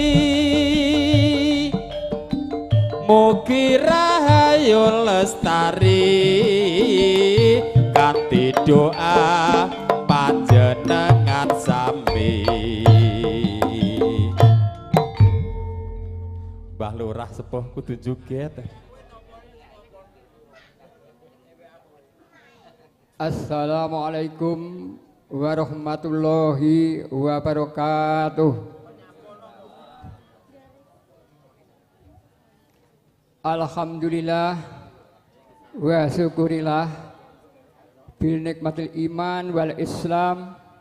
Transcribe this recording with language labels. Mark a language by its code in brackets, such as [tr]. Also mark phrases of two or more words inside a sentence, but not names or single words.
[jv] mugi rahayu lestari kanthi doa panjenengan sami Mbah Lurah sepuh kudu joget. [ar] السلام عليكم ورحمة الله وبركاته. الحمد لله والشكر لله بنعمة الإيمان والإسلام.